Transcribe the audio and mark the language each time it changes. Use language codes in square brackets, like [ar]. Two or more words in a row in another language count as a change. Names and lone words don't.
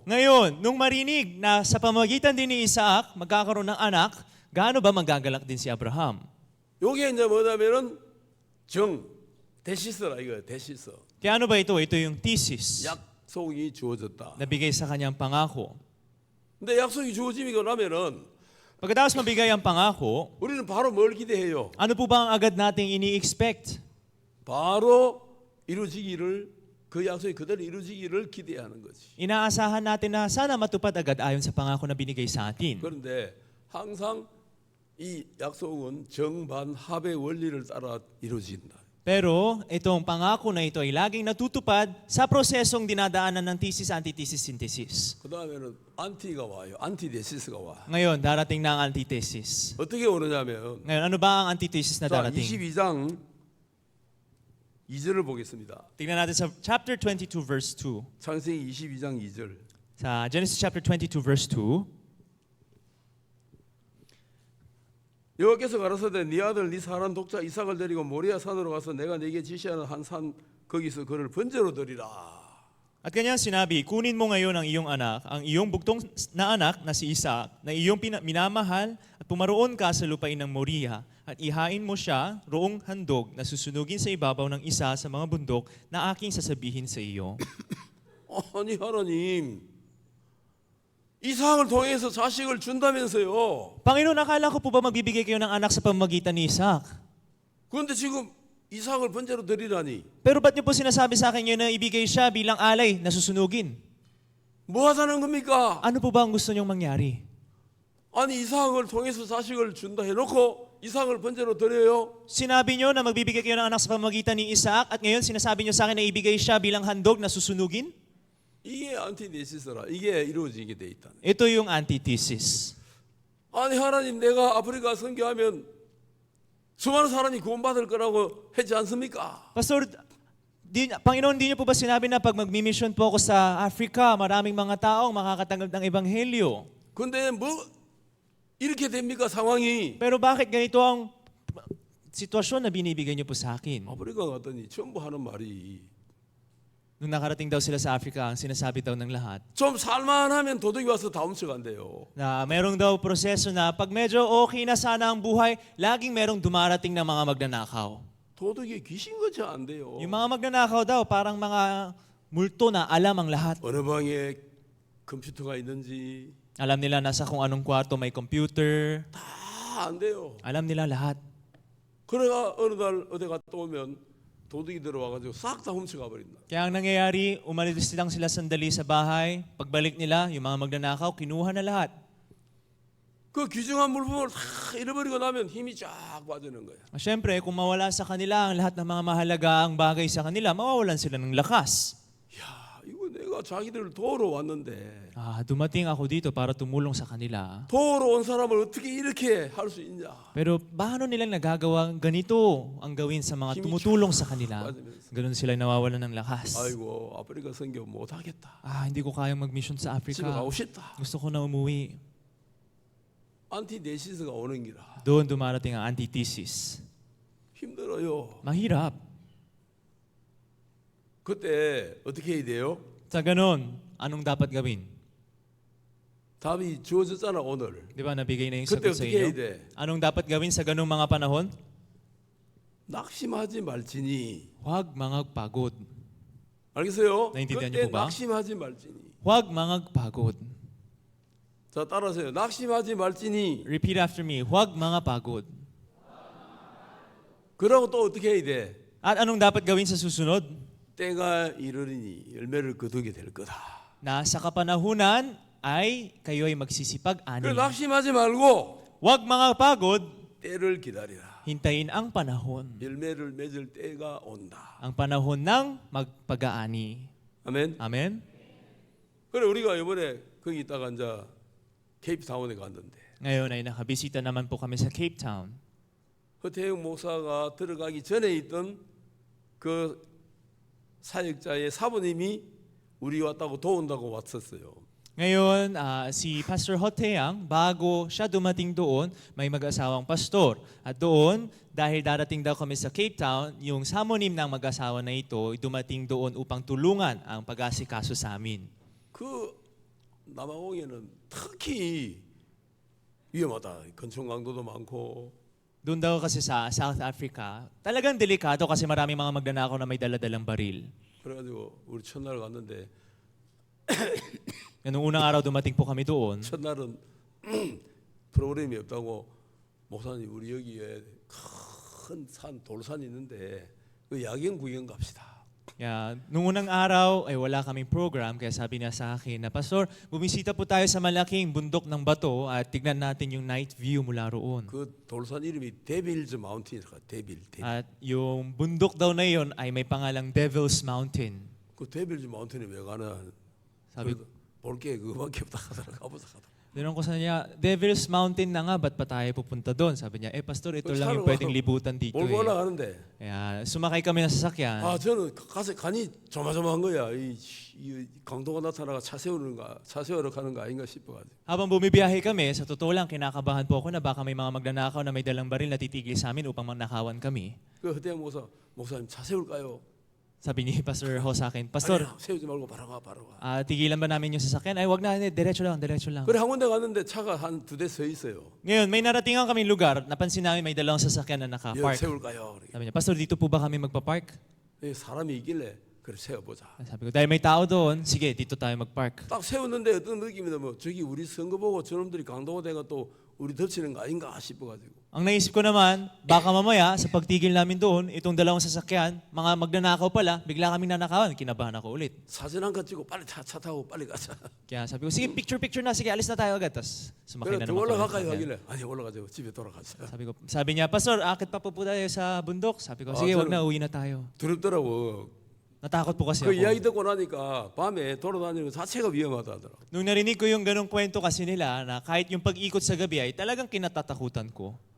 [tl] Ngayon, nung marinig na sa pamagitan din ni Isaac magkakaroon ng anak, gaano ba magagalak din si Abraham? [ko] 요게 이제 뭐냐면은 데시스라 이거 데시스. [tl] Kaya ano ba ito? Ito yung thesis [ko] 약속이 주어졌다. [tl] na bigay sa kanyang pangako. [ko] 근데 약속이 주어지고 나면은 [tl] Pagkatapos mabigay ang pangako, [ko] 우리는 바로 뭘 기대해요? [tl] ano po ba ang agad nating ini-expect? [ko] 바로 이루어지기를 그 약속이 그대로 이루어지기를 기대하는 거지. [tl] Inaasahan natin na sana matupad agad ayon sa pangako na binigay sa atin. [ko] 그런데 항상 이 약속은 정반합의 원리를 따라 이루어진다. [tl] Pero itong pangako na ito ay laging natutupad sa prosesong dinadaanan ng [en] thesis, antithesis, synthesis. [ko] 그 다음에는 안티가 와요. 안티데시스가 와. [tl] Ngayon, darating na ang antithesis. [ko] 어떻게 오느냐면 [tl] Ngayon, ano ba ang antithesis na [ko] 자, [tl] darating? [ko] 22장 2절을 보겠습니다. [tl] Tingnan natin sa [en] chapter 22 verse 2. [ko] 창세기 22장 2절. [tl] Sa Genesis [en] chapter 22 verse 2. [ko] 여호와께서 가라사대 네 아들 네 사람 독자 이삭을 데리고 모리아 산으로 가서 내가 네게 지시하는 한 산 거기서 그를 번제로 드리라. [tl] At kanya sinabi, kunin mo ngayon ang iyong anak, ang iyong bugtong na anak na si Isaac, na iyong minamahal, at pumaroon ka sa lupain ng Moriah, at ihain mo siya roong handog na susunugin sa ibabaw ng isa sa mga bundok na aking sasabihin sa iyo. [ko] 아니 하나님, 이삭을 통해서 자식을 준다면서요. [tl] Panginoon, akala ko po ba magbibigay kayo ng anak sa pamamagitan ni Isaac? [ko] 그런데 지금 이삭을 번제로 드리라니 [tl] Pero ba't niyo po sinasabi sa akin yun na ibigay siya bilang alay na susunugin? [ko] 뭐 하자는 겁니까? [tl] Ano po ba ang gusto niyong mangyari? [ko] 아니 이삭을 통해서 자식을 준다 해놓고 이삭을 번제로 드려요? [tl] Sinabi niyo na magbibigay kayo ng anak sa pamamagitan ni Isaac at ngayon sinasabi niyo sa akin na ibigay siya bilang handog na susunugin? [ko] 이게 안티데시스라. 이게 이루어지게 돼 있다. [tl] Ito yung antithesis. [ko] 아니 하나님, 내가 아프리카 선교하면 수많은 사람이 구원받을 거라고 했지 않습니까? [tl] Pastor, Panginoon, di niyo po ba sinabi na pag magmi-mission po ako sa Africa, maraming mga taong makakatanggap ng ebanghelyo? [ko] 근데 뭐 이렇게 됩니까 상황이? [tl] Pero bakit ganito ang sitwasyon na binibigay niyo po sa akin? [ko] 아프리카 갔더니 전부 하는 말이 [tl] Nung nakarating daw sila sa Africa, ang sinasabi daw ng lahat, [ko] 좀 살만하면 도둑이 와서 다 훔쳐간대요. [tl] na merong daw proseso na pag medyo okay na sana ang buhay, laging merong dumarating na mga magnanakaw. [ko] 도둑이 귀신같이 안 돼요. [tl] Yung mga magnanakaw daw, parang mga multo na alam ang lahat. [ko] 어느 방에 컴퓨터가 있는지 [tl] Alam nila nasa kung anong kwarto may computer. [ko] 다 안 돼요. [tl] Alam nila lahat. [ko] 그래가 어느 날 어디 갔다 오면 도둑이 들어와가지고 싹 다 훔쳐가 버린다. [tl] Kaya ang nangyayari, umalis lang sila sandali sa bahay. Pagbalik nila, yung mga magnanakaw, kinuha na lahat. [ko] 그 귀중한 물품을 다 잃어버리고 나면 힘이 쫙 빠지는 거야. [tl] Siyempre, kung mawala sa kanila ang lahat ng mga mahalagang bagay sa kanila, mawawalan sila ng lakas. [ko] 야, 이거 내가 자기들을 도우러 왔는데 [tl] Dumating ako dito para tumulong sa kanila. [ko] 도우러 온 사람을 어떻게 이렇게 할 수 있냐? [tl] Pero paano nilang nagagawa ganito ang gawin sa mga tumutulong sa kanila? Ganun sila nawawalan ng lakas. [ko] 아이고, 아프리카 선교 못 하겠다. [tl] Hindi ko kayang mag-mission sa [ko] 집에 [tl] Africa. [ko] 가고 싶다. [tl] Gusto ko na umuwi. [ko] 안티데시스가 오는 기라. [tl] Doon dumarating ang antithesis. [ko] 힘들어요. [tl] Mahirap. [ko] 그때 어떻게 해야 돼요? [tl] Sa ganun, anong dapat gawin? [ko] 답이 주어졌잖아 오늘. [tl] Di ba nabigay na yung [ko] 그때 [tl] sagot sa [ko] 어떻게 해야 [tl] inyo? [ko] 돼? [tl] Anong dapat gawin sa ganung mga panahon? [ko] 낙심하지 말지니. [tl] Huwag mangagpagod. [ko] 알겠어요? 나인티디안 그때 [tl] niyo po ba? [ko] 낙심하지 말지니. [tl] Huwag mangagpagod. [ko] 자, 따라서요. 낙심하지 말지니. [en] Repeat after me. [tl] Huwag mangapagod. [ko] 그러고 또 어떻게 해야 돼? [tl] At anong dapat gawin sa susunod? [ko] 때가 이르리니 열매를 거두게 될 거다. [tl] Na sa kapanahunan ay kayo ay magsisipag [ko] 그래, [tl] ani. [ko] 낙심하지 말고 [tl] Huwag mangapagod. [ko] 때를 기다리라. [tl] Hintayin ang panahon. [ko] 열매를 맺을 때가 온다. [tl] Ang panahon ng magpag-aani. [ko] 아멘. [tl] Amen? [ko] 그래, 우리가 이번에 거기 있다가 이제 케이프타운에 갔는데 [tl] Ngayon ay nakabisita naman po kami sa Cape Town. 허태영 목사가 들어가기 전에 있던 그 사역자의 사부님이 우리 왔다고 도운다고 왔었어요. Ngayon, si Pastor Hoteang, bago siya dumating doon, may mag-asawang pastor. At doon, dahil darating daw kami sa Cape Town, yung samonim ng mag-asawa na ito, dumating doon upang tulungan ang pag-asikaso sa amin. [ko] 그 남아공에는 특히 위험하다. 건총 강도도 많고 [tl] Doon daw kasi sa South Africa, talagang delikado kasi maraming mga magnanakaw na may daladalang baril. [ko] 그래가지고 우리 첫날 갔는데 [tl] Nung unang araw dumating po kami doon, [ko] 첫날은 프로그램이 없다고 목사님 우리 여기에 큰 산 돌산 있는데 그 야경 구경 갑시다. [tl] nung unang araw ay wala kaming program, kaya sabi niya sa akin na, Pastor, bumisita po tayo sa malaking bundok ng bato at tignan natin yung [en] night view [tl] mula roon. [ko] 그 돌산 이름이 데빌즈 마운틴이라 데빌. [tl] At yung bundok daw na yun ay may pangalang Devil's Mountain. [ko] 그 데빌즈 마운틴에 왜 가나? 사비- 볼게 그거밖에 없다 하더라. 가보자 하더라. [tl] Tinanong ko sa niya, Devil's Mountain na nga, ba't pa tayo pupunta doon? Sabi niya, Pastor, ito lang yung pwedeng libutan dito [ko] 몰고 [tl] eh. [ko] 올라가는데 [tl] Kaya sumakay kami ng sasakyan. [ko] 저는 가서 간이 조마조마한 거야. 이 강도가 나타나가 차 세우러 가는 거 아닌가 싶어가지고. [tl] Habang bumibiyahe kami, sa totoo lang, kinakabahan po ako na baka may mga magnanakaw na may dalang baril na titigil sa amin upang magnakawan kami. [ko] 그 허태영 목사님 차 세울까요? [tl] Sabi ni Pastor Ho sa akin, Pastor, [ko] 아니야, 세우지 말고 바로 가, 바로 가. [tl] tigilan ba namin yung sasakyan? Ay, wag na, diretso lang, diretso lang. [ko] 그래 한 군데 갔는데 차가 한 2대 서 있어요. [tl] Ngayon, may naratingan kaming lugar, napansin namin may dalawang sasakyan na [ko] 여기 [tl] naka-park. [ko] 세울까요? 그러니까. [tl] Sabi niya, Pastor, dito po ba kami magpa-park? [ko] 사람이 있길래 그래 세워보자. [tl] Sabi ko, dahil may tao doon, sige, dito tayo mag-park. [ko] 딱 세웠는데 어떤 느낌이 나면 저기 우리 선거 보고 저놈들이 강도가 돼가 또 우리 덮치는 거 아닌가 싶어가지고. [tl] Ang naisip ko naman, baka mamaya, sa pagtigil namin doon, itong dalawang sasakyan, mga magnanakaw pala, bigla kaming nanakawan, kinabahan ako ulit. 사진 한 컷 찍고 빨리 차 타고 빨리 가자. Kaya sabi ko, sige, picture na, sige, alis na tayo agad. Tapos sumakay [ko] 그래 [tl] na [ko] 더 [tl] naman kami ng [ko] 올라갈까요? [tl] sasakyan. [ko] 하길래 아니 올라가자. 집에 돌아가자. [tl] Sabi niya, Pastor, akit pa po tayo sa bundok. Sabi ko, sige, wag na, uwi na tayo. [ko] 두렵더라고. [tl] Natakot po kasi [ko] 그 [tl] ako. [ko] 이야기 듣고 나니까 밤에 돌아다니는 거 자체가 위험하다 하더라고. [tl] Nung narinig ko yung ganong kwento kasi nila, na kahit yung pag-ikot sa gabi ay talagang kinatatakutan ko.